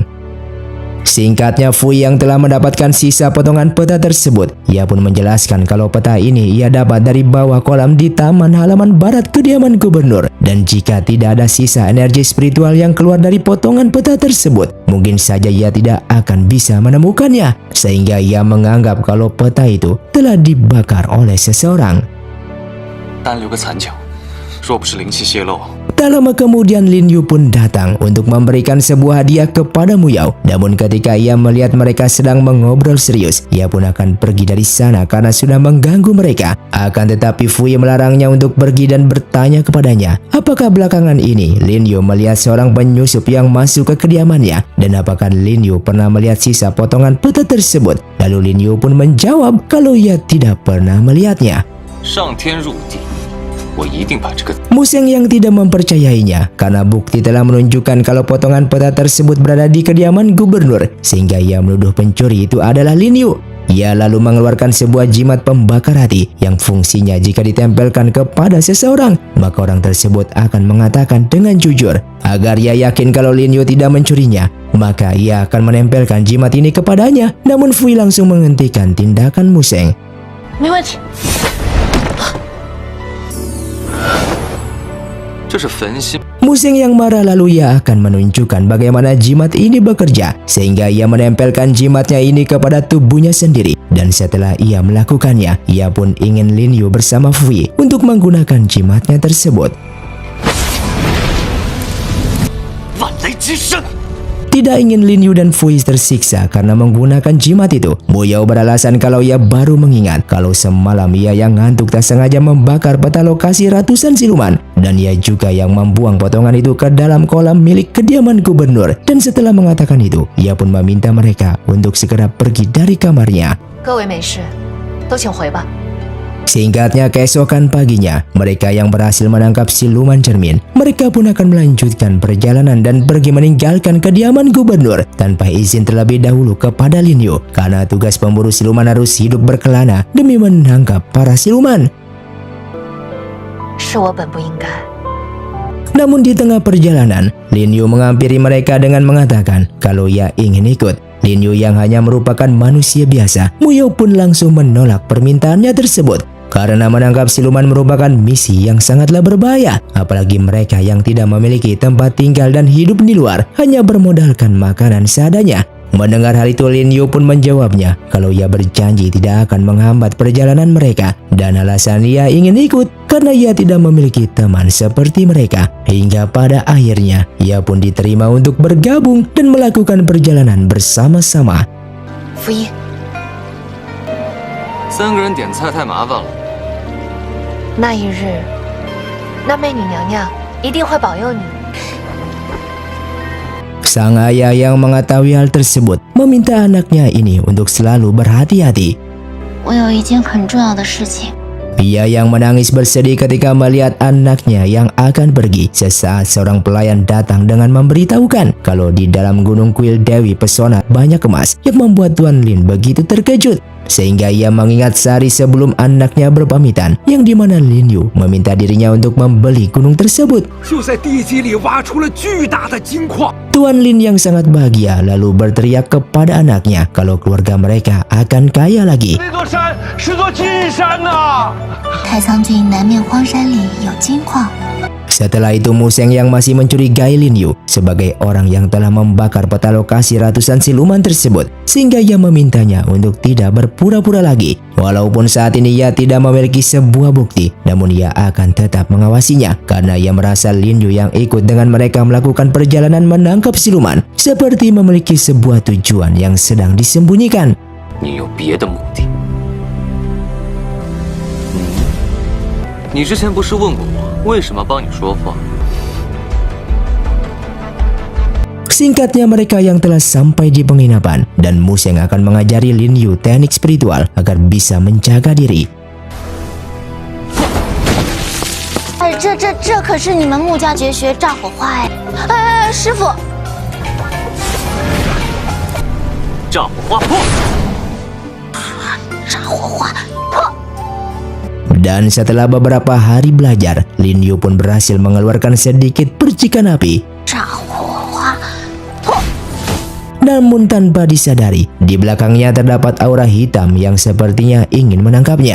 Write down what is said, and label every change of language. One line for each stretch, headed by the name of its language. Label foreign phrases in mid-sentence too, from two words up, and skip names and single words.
Indonesian: Singkatnya, Fui yang telah mendapatkan sisa potongan peta tersebut, ia pun menjelaskan kalau peta ini ia dapat dari bawah kolam di taman halaman barat kediaman gubernur. Dan jika tidak ada sisa energi spiritual yang keluar dari potongan peta tersebut, mungkin saja ia tidak akan bisa menemukannya. Sehingga ia menganggap kalau peta itu telah dibakar oleh seseorang.
Chinese: 单留个残角，若不是灵气泄露，
Indonesian: Tak lama kemudian Lin Yu pun datang untuk memberikan sebuah hadiah kepada Mu Yao. Namun ketika ia melihat mereka sedang mengobrol serius, ia pun akan pergi dari sana karena sudah mengganggu mereka. Akan tetapi Fui melarangnya untuk pergi dan bertanya kepadanya, apakah belakangan ini Lin Yu melihat seorang penyusup yang masuk ke kediamannya, dan apakah Lin Yu pernah melihat sisa potongan peta tersebut. Lalu Lin Yu pun menjawab kalau ia tidak pernah melihatnya.
Chinese: 上天入地，我一定把这个
Indonesian: Museng yang tidak mempercayainya karena bukti telah menunjukkan kalau potongan peta tersebut berada di kediaman gubernur, sehingga ia menuduh pencuri itu adalah Lin Yu. Ia lalu mengeluarkan sebuah jimat pembakar hati yang fungsinya jika ditempelkan kepada seseorang, maka orang tersebut akan mengatakan dengan jujur. Agar ia yakin kalau Lin Yu tidak mencurinya, maka ia akan menempelkan jimat ini kepadanya. Namun Fui langsung menghentikan tindakan Museng.
Chinese: 没问题。这是焚心。
Indonesian: Museng yang marah lalu ia akan menunjukkan bagaimana jimat ini bekerja, sehingga ia menempelkan jimatnya ini kepada tubuhnya sendiri. Dan setelah ia melakukannya, ia pun ingin Lin Yu bersama Fui untuk menggunakan jimatnya tersebut.
Chinese: 万雷之声。
Indonesian: Tidak ingin Lin Yu dan Fui tersiksa karena menggunakan jimat itu, Mu Yao beralasan kalau ia baru mengingat kalau semalam ia yang ngantuk tak sengaja membakar peta lokasi ratusan siluman, dan ia juga yang membuang potongan itu ke dalam kolam milik kediaman gubernur. Dan setelah mengatakan itu, ia pun meminta mereka untuk segera pergi dari kamarnya.
Chinese: 各位美士，都请回吧。
Indonesian: Singkatnya, keesokan paginya, mereka yang berhasil menangkap siluman cermin, mereka pun akan melanjutkan perjalanan dan pergi meninggalkan kediaman gubernur tanpa izin terlebih dahulu kepada Lin Yu, karena tugas pemburu siluman harus hidup berkelana demi menangkap para siluman.
Chinese: 是我本不应该。
Indonesian: Namun di tengah perjalanan, Lin Yu menghampiri mereka dengan mengatakan kalau ia ingin ikut. Lin Yu yang hanya merupakan manusia biasa, Mu Yao pun langsung menolak permintaannya tersebut. Karena menangkap siluman merupakan misi yang sangatlah berbahaya, apalagi mereka yang tidak memiliki tempat tinggal dan hidup di luar, hanya bermodalkan makanan seadanya. Mendengar hal itu, Lin Yu pun menjawabnya kalau ia berjanji tidak akan menghambat perjalanan mereka, dan alasan ia ingin ikut karena ia tidak memiliki teman seperti mereka. Hingga pada akhirnya ia pun diterima untuk bergabung dan melakukan perjalanan bersama-sama.
Chinese: 福一， 3个人点菜太麻烦了。那一日，那媚女娘娘一定会保佑你。
Indonesian: Sang ayah yang mengetahui hal tersebut meminta anaknya ini untuk selalu berhati-hati.
Chinese: 我有一件很重要的事情。
Indonesian: Ia yang menangis bersedih ketika melihat anaknya yang akan pergi. Sesaat seorang pelayan datang dengan memberitahukan kalau di dalam gunung kuil Dewi Pesona banyak emas, yang membuat Tuan Lin begitu terkejut. Sehingga ia mengingat sehari sebelum anaknya berpamitan, yang dimana Lin Yu meminta dirinya untuk membeli gunung tersebut.
Chinese: 就在地基里挖出了巨大的金矿。
Indonesian: Tuan Lin yang sangat bahagia lalu berteriak kepada anaknya kalau keluarga mereka akan kaya lagi.
Chinese: 那座山是座巨山呐！太仓郡南面荒山里有金矿。
Indonesian: Setelah itu Museng yang masih mencurigai Lin Yu sebagai orang yang telah membakar peta lokasi ratusan siluman tersebut, sehingga ia memintanya untuk tidak berpura-pura lagi. Walaupun saat ini ia tidak memiliki sebuah bukti, namun ia akan tetap mengawasinya karena ia merasa Lin Yu yang ikut dengan mereka melakukan perjalanan menangkap siluman seperti memiliki sebuah tujuan yang sedang disembunyikan.
Chinese: 你有别的目的？你之前不是问过我为什么帮你说话？
Indonesian: Singkatnya, mereka yang telah sampai di penginapan dan Museng akan mengajari Lin Yu teknik spiritual agar bisa menjaga diri.
Chinese: 哎，这可是你们穆家绝学炸火花哎！哎，师傅，炸火花破！炸火花！
Indonesian: Dan setelah beberapa hari belajar, Lin Yu pun berhasil mengeluarkan sedikit percikan api.
Chinese: 炸火花！
Indonesian: Namun tanpa disadari, di belakangnya terdapat aura hitam yang sepertinya ingin menangkapnya.